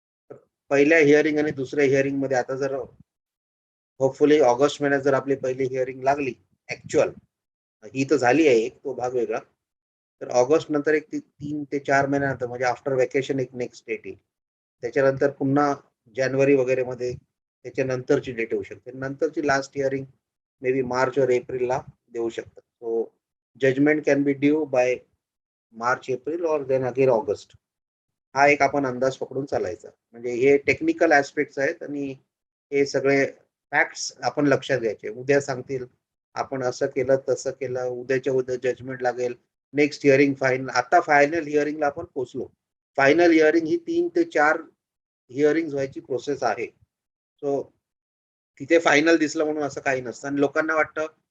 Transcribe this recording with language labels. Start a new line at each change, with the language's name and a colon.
Marathi: तर पहिल्या हिअरिंग आणि दुसऱ्या हिअरिंगमध्ये आता जर होपफुली ऑगस्ट महिन्यात जर आपली पहिली हिअरिंग लागली ॲक्चुअल, ही तर झाली आहे एक, तो भाग वेगळा. तर ऑगस्ट नंतर एक 3 ते 4 महिन्यानंतर म्हणजे आफ्टर व्हॅकेशन एक नेक्स्ट डेट येईल. त्याच्यानंतर पुन्हा जानेवारी वगैरेमध्ये त्याच्यानंतरची डेट येऊ शकते. नंतरची last hearing
English: may be
Marathi: March और एप्रिलला देऊ शकतात.
English: So judgement can be due by March, April or then again August.
Marathi: हा एक आपण अंदाज पकडून चालायचा. म्हणजे हे टेक्निकल ॲस्पेक्ट्स आहेत आणि हे सगळे फॅक्ट्स आपण लक्षात घ्यायचे. उद्या सांगतील, आपण असं केलं, तसं केलं, उद्याच्या उद्या जजमेंट लागेल, नेक्स्ट हिअरिंग फायनल. आता फायनल हिअरिंगला आपण पोहोचलो. फायनल हिअरिंग ही 3 ते 4 हिअरिंग्ज व्हायची प्रोसेस आहे. सो तिथे फायनल दिसलं म्हणून असं काही नसतं, आणि लोकांना वाटतं